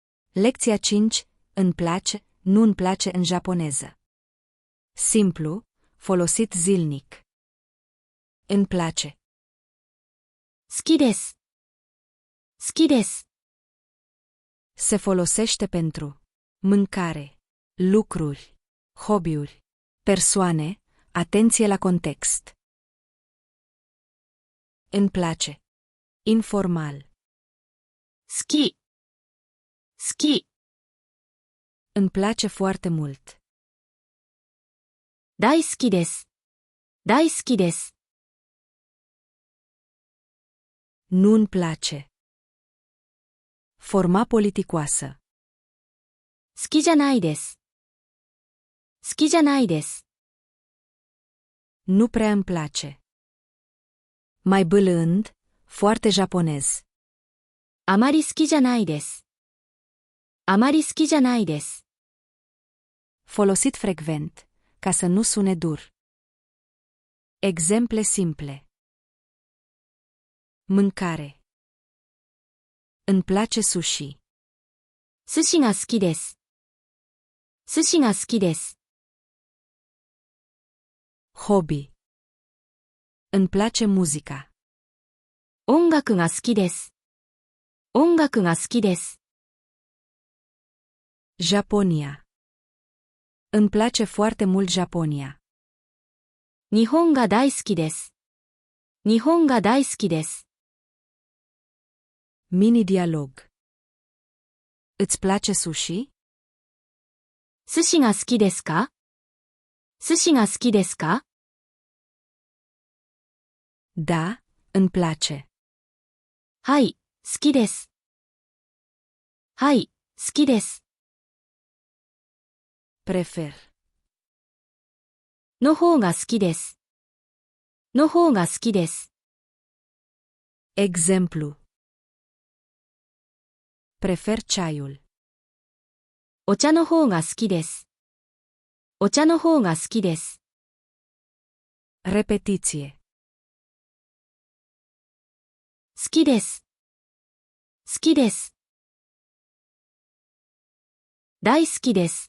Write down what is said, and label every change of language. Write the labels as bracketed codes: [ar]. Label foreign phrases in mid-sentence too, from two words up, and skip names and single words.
[ro] Lecția 5. Îmi place, nu îmi place în japoneză. Simplu, folosit zilnic. Îmi place. [ja] 好きです。好きです。 [ro] Se folosește pentru mâncare, lucruri, hobby-uri, persoane, atenție la context. Îmi place. Informal. [ja] 好き。好き。 [ro] Îmi place foarte mult. [ja] 大好きです。大好きです。 [ro] Nu îmi place. Forma politicoasă. [ja] 好きじゃないです。好きじゃないです。 [ro] Nu prea îmi place. Mai bâlând, foarte japonez. [ja] あまり好きじゃないです。あまり好きじゃないです。 [ro] Folosit frecvent, ca să nu sune dur. Exemple simple. Mâncare. Îmi place sushi. [ja] 寿司が好きです。寿司が好きです。 [ro] Hobby. Îmi place muzica. [ja] 音楽が好きです。音楽が好きです。 [ro] Japonia. Îmi place foarte mult Japonia. [ja] 日本が大好きです。日本が大好きです。 [ro] Mini dialog. Îți place sushi? [ja] 寿司が好きですか？寿司が好きですか？ [ro] Da, îmi place. [ja] はい、好きです。はい、好きです。 [ro] Prefer. [ja] の方が好きです。の方が好きです。 [ro] Exemplu. Prefer ceaiul. [ja] お茶の方が好きです。お茶の方が好きです。 [ro] Repetiție. [ja] 好きです。好きです。大好きです。